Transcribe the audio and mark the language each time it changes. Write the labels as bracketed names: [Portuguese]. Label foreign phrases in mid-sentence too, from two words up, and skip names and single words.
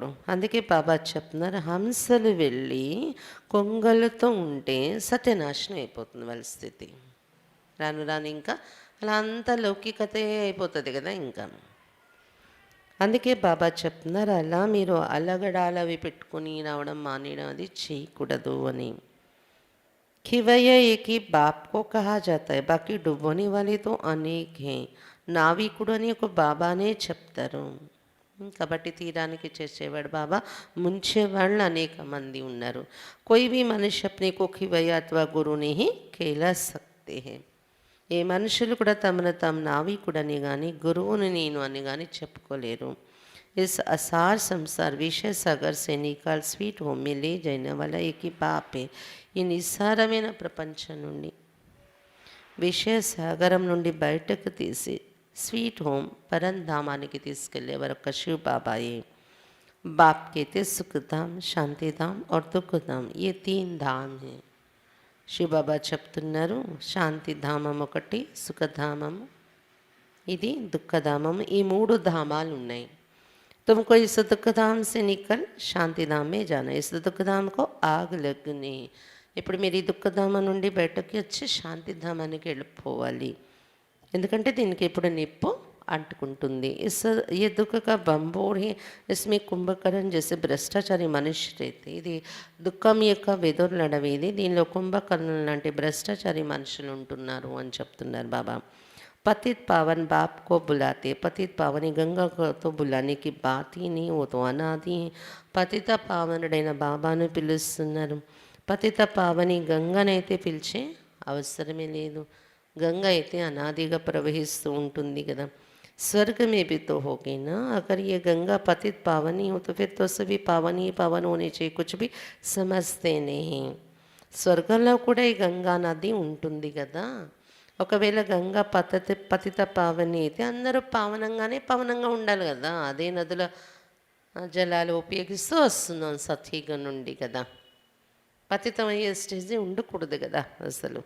[Telugu] అందుకే బాబా చెప్తున్నారు, హంసలు వెళ్ళి కొంగలతో ఉంటే సత్యనాశనం అయిపోతుంది వాళ్ళ స్థితి. రాను రాను ఇంకా అలా అంతా లౌకికతే అయిపోతుంది కదా ఇంకా. అందుకే బాబా చెప్తున్నారు, అలా మీరు అలగడాలు అవి పెట్టుకుని రావడం మానేయడం అది చేయకూడదు అని. [Hindi] खिवैया एक ही बाप को कहा जाता है, बाकी डुबोने वाले तो अनेक हैं. [Telugu] నావికుడు అని ఒక బాబానే చెప్తారు. కాబట్టి తీరానికి చేసేవాడు బాబా, ముంచేవాళ్ళు అనేక మంది ఉన్నారు. [Hindi] कोई भी मनुष्य अपने को खिवैया अथवा गुरु नहीं कहला सकते हैं. [Telugu] ఏ మనుషులు కూడా తమను తాము నావికుడని కానీ గురువుని నేను అని కానీ చెప్పుకోలేరు. [Hindi] इस असार संसार विषय सागर से निकाल [English] sweet home [Hindi] में ले जाने वाला एक ही बाप है. [Telugu] ఈ నిస్సారమైన ప్రపంచం నుండి, విషయ సాగరం నుండి బయటకు తీసి [English] sweet home [Telugu] పరంధామానికి తీసుకెళ్లే వరకు శివ బాబాయే. [Hindi] బాప్ कहते सुखधाम, शांतिधाम और దుఃఖధామ్, ये तीन धाम है. [Telugu] శివబాబా చెప్తున్నారు, శాంతిధామం ఒకటి, సుఖధామం ఇది, దుఃఖధామం, ఈ మూడు ధామాలు ఉన్నాయి. [Hindi] तुमको इस दुखधाम से निकल शांतिधाम में जाना, इस दुखधाम को आग लगनी. [Telugu] ఇప్పుడు మీరు ఈ దుఃఖధామం నుండి బయటకి వచ్చి శాంతిధామానికి వెళ్ళిపోవాలి. ఎందుకంటే దీనికి ఇప్పుడు నిప్పు అంటుకుంటుంది. [Hindi] ये दुख का बंबोर है, इसमें कुंभकर्ण जैसे भ्रष्टाचारी मनुष्य रहते. [Telugu] ఇది దుఃఖం యొక్క వెదొరలడవి. ఇది దీనిలో కుంభకర్ణులు లాంటి భ్రష్టాచారి మనుషులు ఉంటున్నారు అని చెప్తున్నారు బాబా. [Hindi] पतित पावन बाप को बुलाते, पतित पावनी गंगा को तो बुलाने की बात ही नहीं, वो तो अनादि है. [Telugu] పతిత పావనుడైన బాబాను పిలుస్తున్నారు. పతిత పావని గంగనైతే పిలిచే అవసరమే లేదు. గంగ అయితే అనాదిగా ప్రవహిస్తూ ఉంటుంది కదా. [Hindi] स्वर्ग में भी तो होगी ना. अगर ये गंगा पतित पावनी हो तो फिर तो सभी पावन ही पावन होने चाहिए, कुछ भी समझते नहीं. [Telugu] స్వర్గంలో కూడా ఈ గంగా నది ఉంటుంది కదా. ఒకవేళ గంగా పతిత పావని అయితే అందరూ పవనంగా ఉండాలి కదా. అదే నదుల జలాలు ఉపయోగిస్తూ వస్తున్నాం సత్యుగ నుండి కదా. పతితం అయ్యే స్టేజ్ ఉండకూడదు కదా అసలు.